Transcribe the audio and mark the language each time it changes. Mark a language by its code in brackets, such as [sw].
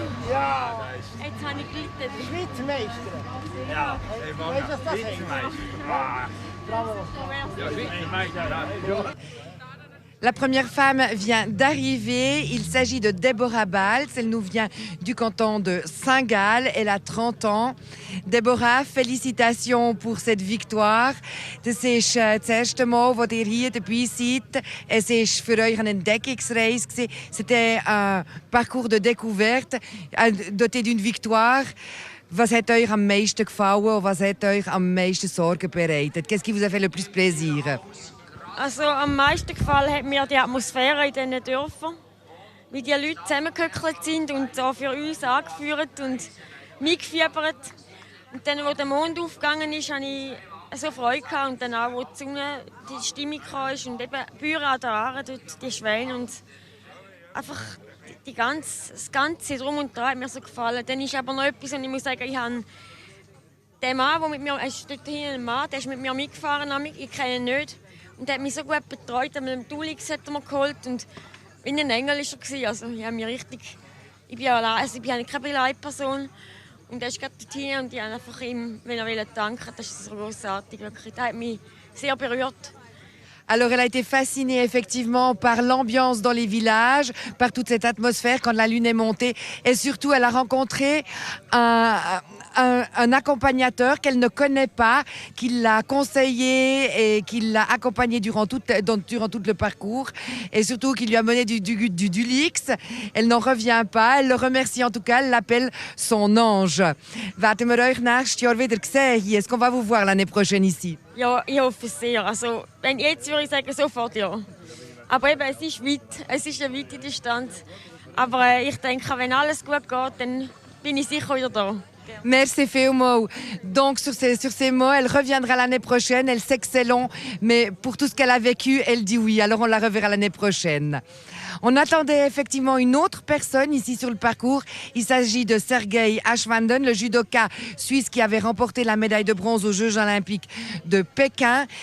[de] Ja, jetzt habe ich gelitten. Schweizermeister. Ja, weißt du, was das heißt? Bravo. [fr] La première femme vient d'arriver. Il s'agit de Deborah Baltz. Elle nous vient du canton de Saint-Gall. Elle a 30 ans. Deborah, félicitations pour cette victoire. [de] Das ist das erste Mal, wo ihr hier dabei seid. Es ist für euch eine Entdeckungsreise gewesen. [fr] C'était un parcours de découverte doté d'une victoire. [de] Was hat euch am meisten gefallen und was hat euch am meisten Sorgen bereitet? [fr] Qu'est-ce qui vous a fait le plus plaisir? [de] Also am meisten gefallen hat mir die Atmosphäre in diesen Dörfern, wie die Leute zusammengehöckelt sind und so für uns angeführt und mitgefiebert. Und dann, als der Mond aufgegangen ist, hatte ich so Freude gehabt. Und dann auch, als die Sonne, die Stimmung kam und eben die Bäume an der Aare, die Schwäne und einfach das Ganze drum und dran hat mir so gefallen. Dann ist aber noch etwas, und ich muss sagen, ich habe den Mann, der mit mir, es ist dort hinten ein Mann, der ist mit mir mitgefahren, ich kenne ihn nicht. Und er hat mich so gut betreut, mit dem Dulix hat er mir geholt und wie ein Engel war er. Also ich habe mich richtig, ich bin keine Begleitperson und er ist gerade dorthin und ich habe einfach ihm, wenn er danken, das ist so großartig, wirklich. Das hat mich sehr berührt. [fr] Alors, elle a été fascinée effectivement par l'ambiance dans les villages, par toute cette atmosphère quand la lune est montée. Et surtout, elle a rencontré un accompagnateur qu'elle ne connaît pas, qui l'a conseillé et qui l'a accompagnée durant tout le parcours. Et surtout, qui lui a mené du Dulix. Elle n'en revient pas. Elle le remercie en tout cas. Elle l'appelle son ange. [de] Warten wir euch nächstes Jahr wieder sehen hier. [fr] Est-ce qu'on va vous voir l'année prochaine ici? [de] Ja, ich hoffe es sehr. Also, wenn jetzt würde ich sagen, sofort ja. Aber eben, es ist weit. Es ist eine weite Distanz. Aber ich denke, wenn alles gut geht, dann bin ich sicher wieder da. Merci vielmals. [fr] Donc sur ces mots, elle reviendra l'année prochaine. Elle sait que c'est long, mais pour tout ce qu'elle a vécu, elle dit oui. Alors on la reverra l'année prochaine. On attendait effectivement une autre personne ici sur le parcours. Il s'agit de Sergei Ashwanden, le judoka suisse qui avait remporté la médaille de bronze aux Jeux olympiques de Pékin.